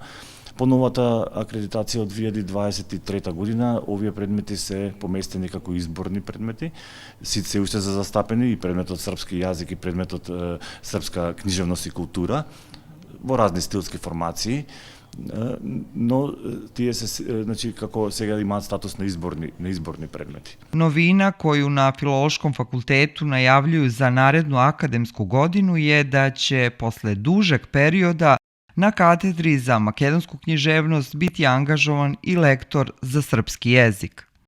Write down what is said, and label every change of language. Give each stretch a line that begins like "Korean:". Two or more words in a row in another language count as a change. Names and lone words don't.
Macedonian: По новата акредитација од 2023 година, овие предмети се поместени како изборни предмети, се уште за застапени и предметот српски јазик и предметот српска книжевност и култура во разни стилски формации, но тие се, значи, како сега имаат статус на изборни предмети.
Serbian: Novina koju na Filološkom fakultetu najavljuju za narednu akademsku godinu je da će posle dužeg perioda na katedri za makedonsku književnost biti angažovan i lektor za srpski jezik.